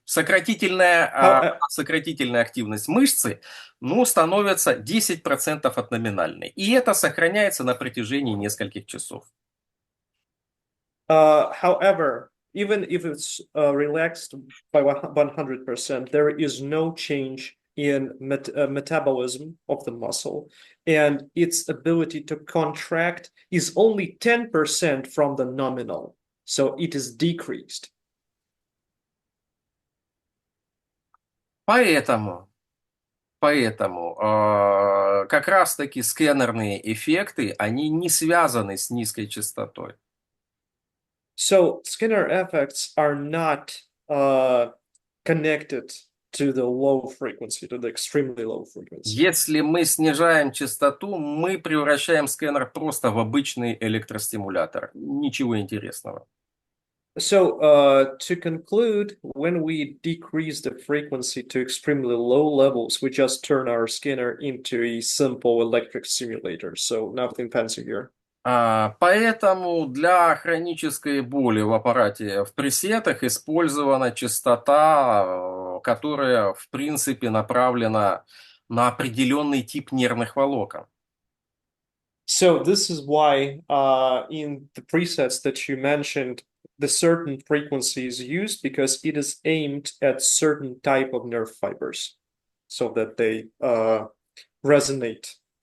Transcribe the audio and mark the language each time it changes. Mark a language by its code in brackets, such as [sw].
[ru] Сократительная активность мышцы, становится 10% от номинальной. И это сохраняется на протяжении нескольких часов. [en] However, even if it's relaxed by 100%, there is no change in metabolism of the muscle, and its ability to contract is only 10% from the nominal, so it is decreased. [ru] Поэтому как раз-таки скэнерные эффекты, они не связаны с низкой частотой. [en] So Skinner effects are not connected to the low frequency, to the extremely low frequency. [ru] Если мы снижаем частоту, мы превращаем скэнер просто в обычный электростимулятор. Ничего интересного. [en] So to conclude, when we decrease the frequency to extremely low levels, we just turn our scanner into a simple electric simulator. So nothing fancy here. [ru] Поэтому для хронической боли в аппарате в пресетах использована частота, которая, в принципе, направлена на определенный тип нервных волокон. [en] So this is why in the presets that you mentioned, the certain frequency is used because it is aimed at certain type of nerve fibers so that they resonate.